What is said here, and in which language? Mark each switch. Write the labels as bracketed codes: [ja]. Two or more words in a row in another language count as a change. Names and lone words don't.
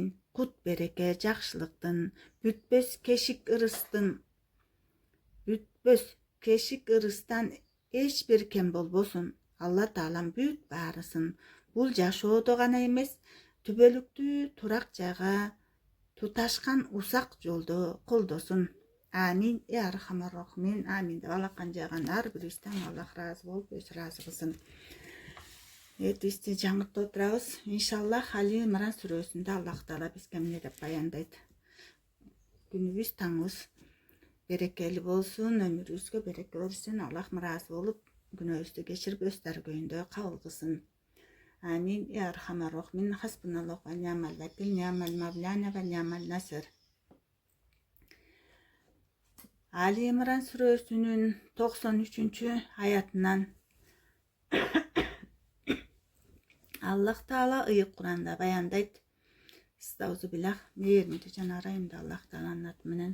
[ky] Кут береке жакшылыктын, бүтпөс кешик ырыстан эч бир кем болбосун. Алла Таалам бүт баарысын бул жашоодо гана эмес, түбөлүктүү турак жайга туташкан усак жолдо колдосун. [ar] آمين. أرحم الراحمين. [ky] Амин деп алакан жаган ар бирибизден Аллах ыраазы болуп, өзү ыраазы кылсын. Бизди жаңыртып отурабыз. Иншаллах Али Имран сүрөсүндө Аллах Таала бизге эмне деп баяндайт. Күнүбүз, таңыбыз берекелүү болсун, өмүрүбүзгө береке берсин. Аллах ыраазы болуп, күнөөбүздү кечирип, өз даргөйүндө кабыл кылсын. [ar] آمين. أرحم الراحمين. حسبنا الله ونعم الوكيل، نعم المولى ونعم النصير. [ky] Али Имран сүрөсүнүн 93-аятынан Аллах Таала ыйык Куранда баяндайт. Стаузубилlah, мээрминдүү жана ырайымдуу Аллах Тааланын аты менен.